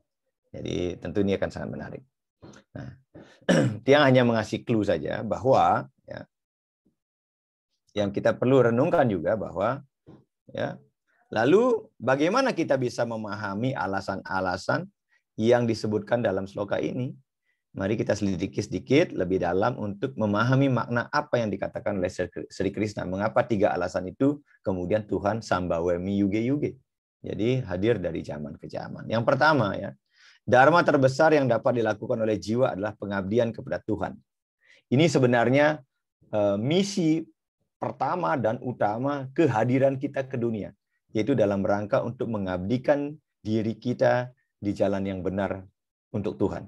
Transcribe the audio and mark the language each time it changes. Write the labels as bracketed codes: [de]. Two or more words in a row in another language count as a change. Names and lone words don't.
[id] Jadi tentu ini akan sangat menarik. Nah, dia hanya mengasih clue saja bahwa ya, yang kita perlu renungkan juga bahwa ya, lalu bagaimana kita bisa memahami alasan-alasan yang disebutkan dalam sloka ini? Mari kita selidiki sedikit lebih dalam untuk memahami makna apa yang dikatakan oleh Sri Krishna. Mengapa 3 alasan itu kemudian Tuhan [sa] sambawemi yuge-yuge. [id] Jadi hadir dari zaman ke zaman. Yang pertama ya, dharma terbesar yang dapat dilakukan oleh jiwa adalah pengabdian kepada Tuhan. Ini sebenarnya misi pertama dan utama kehadiran kita ke dunia, yaitu dalam rangka untuk mengabdikan diri kita di jalan yang benar untuk Tuhan.